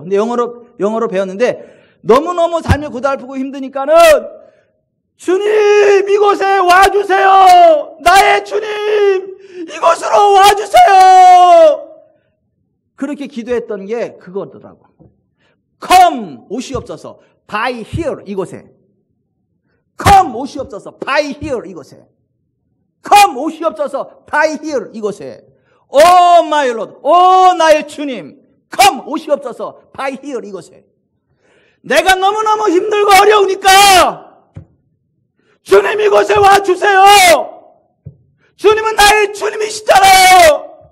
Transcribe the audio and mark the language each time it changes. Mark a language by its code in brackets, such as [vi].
[ko] 근데 영어로 배웠는데 너무너무 삶이 고달프고 힘드니까는 주님 이곳에 와주세요. 나의 주님 이곳으로 와주세요. 그렇게 기도했던 게 그거더라고. [en] Come [ko] 오시옵소서 [en] by here [ko] 이곳에. [en] Come 오시옵소서 by here 이곳에. Come [ko] 오시옵소서 [en] by here [ko] 이곳에. [en] Oh my Lord, [ko] 나의 주님 [en] Come 오시옵소서 by here 이곳에. [ko] 내가 너무너무 힘들고 어려우니까 주님 이곳에 와주세요. 주님은 나의 주님이시잖아요.